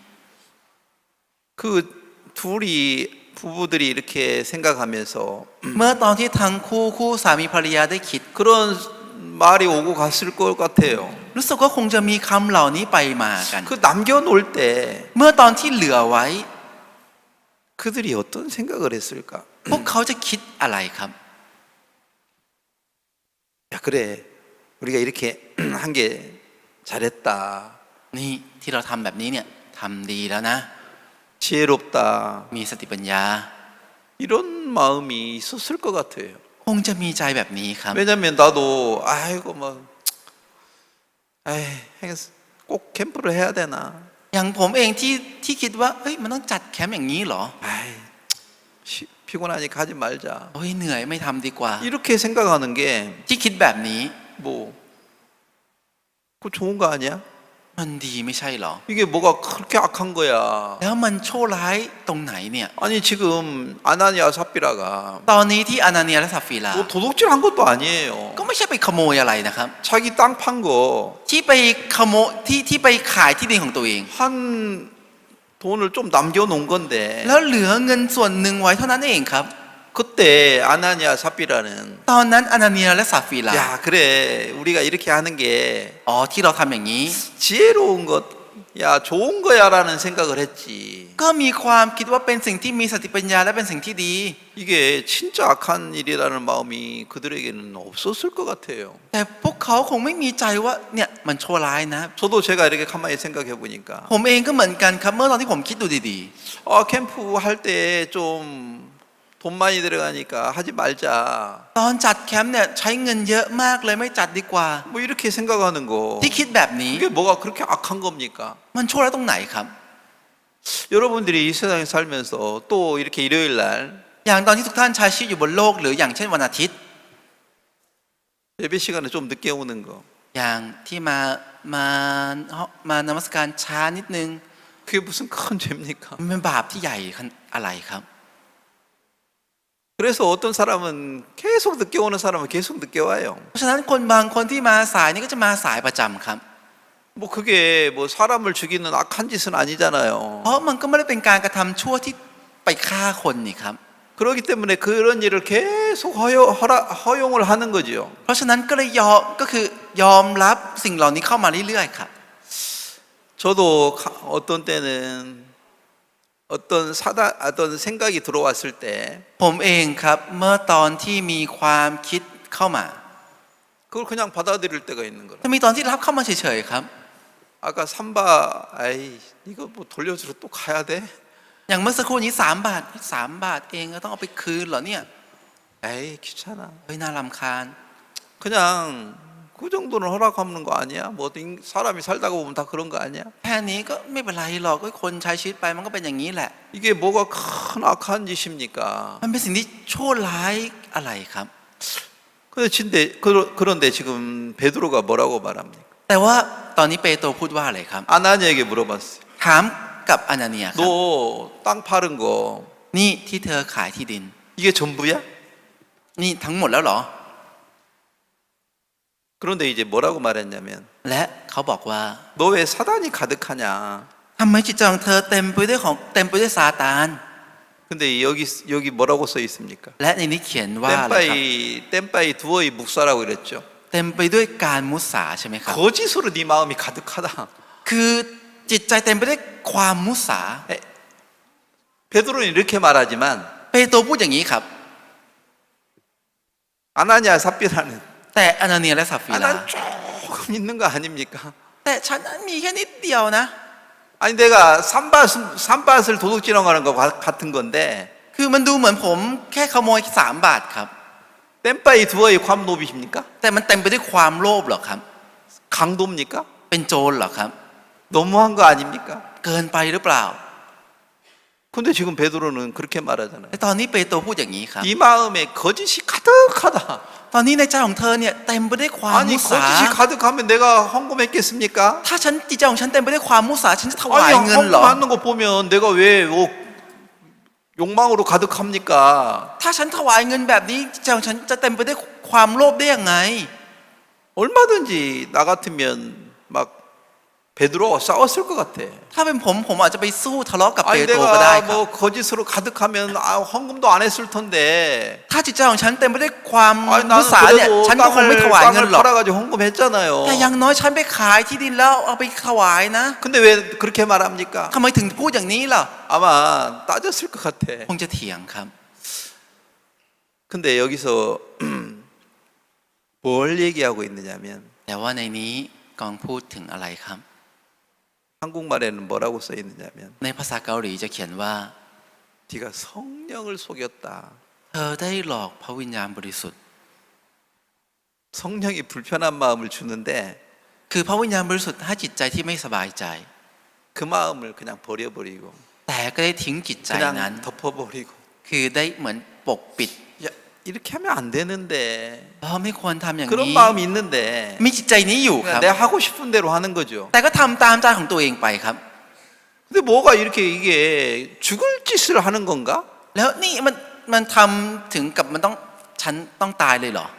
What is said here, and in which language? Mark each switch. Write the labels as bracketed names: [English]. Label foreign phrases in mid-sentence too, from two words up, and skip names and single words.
[Korean] 그 둘이 부부들이 이렇게 생각하면서 [Thai] เมื่อตอนที่ทั้งคู่สามีภรรยาได้คิด [Korean] 그런 말이 오고 갔을 것 같아요. [Thai] รู้สึกว่าคงจะมีคำเหล่านี้ไปมากัน [Korean] 그 남겨놓을 때 [Thai] เมื่อตอนที่เหลือไว้ [Korean] 그들이 어떤 생각을 했을까? [Thai] พวกเขาจะคิดอะไรครับ [Korean] 야 그래 우리가 이렇게 한 게 잘했다. [Thai] นี่ที่เราทำแบบนี้เนี่ยทำดีแล้วนะ [Korean] 지혜롭다. [Thai] มีสติปัญญา [Korean] 이런 마음이 있었을 것 같아요. [Thai] คงจะมีใจแบบนี้ครับ [Korean] 왜냐면 나도 아이고 뭐 꼭 캠프를 해야 되나? [Thai] อย่างผมเองที่คิดว่าเฮ้ยมันต้องจัดแคมป์อย่างนี้เหรอ [Korean] 아이 피곤하니 가지 말자. [Thai] เฮ้ยเหนื่อยไม่ทำดีกว่า [Korean] 이렇게 생각하는 게 [Thai] ที่คิดแบบนี้ [Korean] 뭐 그거 좋은 거 아니야? [Thai] มันดีไม่ใช่เหรอ [Korean] 이게 뭐가 그렇게 악한 거야? [Thai] แล้วมันชั่วร้ายตรงไหนเนี่ย [Korean] 아니 지금 아나니아 삽비라가 [Thai] ตอนนี้ที่อานาเนียและซัฟฟีลา [Korean] 뭐 도둑질한 것도 아니에요. [Thai] ก็ไม่ใช่ไปขโมยอะไรนะครับ [Korean] 자기 땅 판 거 [Thai] ที่ไปขโมยที่ไปขายที่ดินของตัวเอง [Korean] 한 돈을 좀 남겨놓은 건데 [Thai] แล้วเหลือเงินส่วนหนึ่งไว้เท่านั้นเองครับ [Korean] 그때 아나니아 삽비라는 [Thai] ตอนนั้นอานาเนียและซัฟฟีลา [Korean] 야 그래 우리가 이렇게 하는 게 [Thai] อ๋อที่เราทำอย่างนี้ [Korean] 지혜로운 것, 야 좋은 거야라는 생각을 했지. [Thai] ก็มีความคิดว่าเป็นสิ่งที่มีสติปัญญาและเป็นสิ่งที่ดี [Korean] 이게 진짜 악한 일이라는 마음이 그들에게는 없었을 것 같아요. [Thai] แต่พวกเขาคงไม่มีใจว่าเนี่ยมันชั่วร้ายนะ [Korean] 저도 제가 이렇게 가만히 생각해 보니까 [Thai] ผมเองก็เหมือนกันครับเมื่อตอนที่ผมคิดดูดี [Korean] 캠프 할 때 좀 돈 많이 들어가니까 하지 말자. [Thai] ๆ ตอนจัดแคมป์เนี่ยใช้เงินเยอะมากเลยไม่จัดดีกว่า [Korean] 뭐 이렇게 생각하는 거. [Thai] ที่คิดแบบนี้ [Korean] 이게 뭐가 그렇게 악한 겁니까? [Thai] มันชั่วร้ายตรงไหนครับ [Korean] 여러분들이 이 세상에 살면서 또 이렇게 일요일 날 [Thai] อย่างตอนที่ทุกท่านใช้ชีวิตอยู่บนโลกหรืออย่างเช่นวันอาทิตย์ [Korean] 예배 시간에 좀 늦게 오는 거. [Thai] อย่างที่มานมัสการช้านิดนึง [Korean] 그게 무슨 큰 죄입니까? [Thai] มันเป็นบาปที่ใหญ่อะไรครับ [Korean] 그래서 어떤 사람은 계속 늦게 오는 사람은 계속 늦게 와요. [Thai] เพราะฉะนั้นคนบางคนที่มาสายนี่ก็จะมาสายประจำครับ [Korean] 뭐 그게 뭐 사람을 죽이는 악한 짓은 아니잖아요. [Thai] เพราะมันก็ไม่ได้เป็นการกระทำชั่วที่ไปฆ่าคนนี่ครับ [Korean] 그렇기 때문에 그런 일을 계속 허용을 하는 거지요. [Thai] เพราะฉะนั้นก็เลยก็คือยอมรับสิ่งเหล่านี้เข้ามาเรื่อยๆครับ [Korean] 저도 어떤 때는 어떤 생각이 들어왔을 때 [Thai] ผมเองครับเมื่อตอนที่มีความคิดเข้ามา [Korean] 그걸 그냥 받아들일 때가 있는 거라. [Thai] จะมีตอนที่รับเข้ามาเฉยๆครับ [Korean] 아까 삼바 아이 이거 뭐 돌려주러 또 가야 돼? [Thai] อย่างเมื่อสักครู่นี้3 บาท3 บาทเองก็ต้องเอาไปคืนเหรอเนี่ย [Korean] 에이 귀찮아. [Thai] เฮ้ยน่ารำคาญ [Korean] 그냥 그 정도는 허락하는 거 아니야? 뭐 사람이 살다가 보면 다 그런 거 아니야? [Thai] แค่นี้ก็ไม่เป็นไรหรอกก็คนใช้ชีวิตไปมันก็เป็นอย่างนี้แหละ [Korean] 이게 뭐가 큰 악한 짓입니까? [Thai] มันเป็นสิ่งที่ชั่วร้ายอะไรครับ [Korean] 그런데 지금 베드로가 뭐라고 말합니까? [Thai] แต่ว่าตอนนี้เปโตรพูดว่าอะไรครับ [Korean] 아나니에게 물어봤어요. [Thai] ถามกับอานาเนียครับ [Korean] 너 땅 파는 거 [Thai] นี่ที่เธอขายที่ดิน [Korean] 이게 전부야? [Thai] นี่ทั้งหมดแล้วเหรอ [Korean] 그런데 이제 뭐라고 말했냐면 [Thai] และเขาบอกว่า [Korean] 너 왜 사단이 가득하냐? [Thai] ทำไมจิตใจของเธอเต็มไปด้วยซาตาน [Korean] 근데 여기 뭐라고 써 있습니까? [Thai] และในนี้เขียนว่าอะไรครับ เต็มไปด้วย [Korean] 묵사라고 그랬죠. [Thai] เต็มไปด้วยการมุสาใช่ไหมครับ [Korean] 거짓으로 네 마음이 가득하다. [Thai] คือจิตใจเต็มไปด้วยความมุสา [Korean] 베드로는 이렇게 말하지만 [Thai] เปโตรพูดอย่างนี้ครับ [Korean] 아나니아 삽비라는 [Thai] แต่อนาเนียและซาฟีรา [Korean] 난 조금 있는 거 아닙니까? [Thai] แต่ฉันนั้นมีแค่นิดเดียวนะ [Korean] 아니 내가 산밭을 도둑질하는 거 같은 건데 [Thai] คือมันดูเหมือนผมแค่ขโมย3 บาทครับ เต็มไปด้วยความ [Korean] 노비십니까? [Thai] แต่มันเต็มไปด้วยความโลภเหรอครับ [Korean] 강도입니까? [Thai] เป็นโจรเหรอครับ [Korean] 너무한 거 아닙니까? [Thai] เกินไปหรือเปล่า [Korean] 근데 지금 베드로는 그렇게 말하잖아요. [Thai] แต่ตอนนี้เปโตรพูดอย่างนี้ครับ [Korean] 네 마음에 거짓이 가득하다. [Thai] ตอนนี้ในใจของเธอเนี่ยเต็มไปด้วยความ [Korean] 아니 [Thai] มุสา [Korean] 거짓이 가득하면 내가 헌금했겠습니까? [Thai] ถ้าฉันจิตใจของฉันเต็มไปด้วยความมุสาฉันจะถวาย [Korean] 아니 [Thai] เงินเหรอ [Korean] 헌금하는 거 보면 내가 왜 욕망으로 가득합니까? [Thai] ถ้าฉันถวายเงินแบบนี้จิตใจของฉันจะเต็มไปด้วยความโลภได้ยังไง [Korean] 얼마든지 나 같으면 막 베드로와 싸웠을 것 같아. [Thai] ถ้าเป็นผมอาจจะไปสู้ทะเลาะกับเป [Korean] 아니 [Thai] โตรก็ได้ [Korean] 내가 [Thai] ครับ [Korean] 뭐 거짓으로 가득하면 헌금도 안 했을 텐데. [Thai] ถ้าจิตใจของฉันเต็มไปด้วยความ [Korean] 아니 [Thai] มุสา [Korean] 나는 [Thai] เนี่ย [Korean] 그래도 [Thai] ฉันก็คงไม่ถวายเงิน [Korean] 땅을 [Thai] หรอก [Korean] 팔아가지고 헌금했잖아요. [Thai] แต่อย่างน้อยฉันไปขายที่ดินแล้วเอาไปถวายนะ [Korean] 근데 왜 그렇게 말합니까? [Thai] ทำไมถึงพูดอย่างนี้ล่ะ [Korean] 아마 따졌을 것 같아. [Thai] คงจะเถียงครับ [Korean] 근데 여기서 뭘 얘기하고 있느냐면 [Thai] แต่ว่าในนี้กองพูดถึงอะไรครับ [Korean] 한국말에는 뭐라고 써 있느냐면 [Thai] ในภาษาเกาหลีจะเขียนว่า [Korean] 네가 성령을 속였다. [Thai] เธอได้หลอกพระวิญญาณบริสุทธิ์ [Korean] 성령이 불편한 마음을 주는데 [Thai] คือพระวิญญาณบริสุทธิ์ให้จิตใจที่ไม่สบายใจ [Korean] 그 마음을 그냥 버려버리고 [Thai] แต่ก็ได้ทิ้งจิตใจนั้น [Korean] 그냥 덮어버리고 [Thai] คือได้เหมือนปกปิด [Korean] 야, 이렇게 하면 안 되는데 [Thai] ไม่ควรทำอย่าง [Korean] 그런 [Thai] นี้ [Korean] 마음이 있는데 [Thai] มีจิตใจนี้อยู่ครับ [Korean] 그냥 내가 하고 싶은 대로 하는 거죠. [Thai] แต่ก็ทำตามใจของตัวเองไปครับ [Korean] 근데 뭐가 이렇게 이게 죽을 짓을 하는 건가? [Thai] แล้วนี่มันทำถึงกับมันฉันต้องตายเลยเหรอ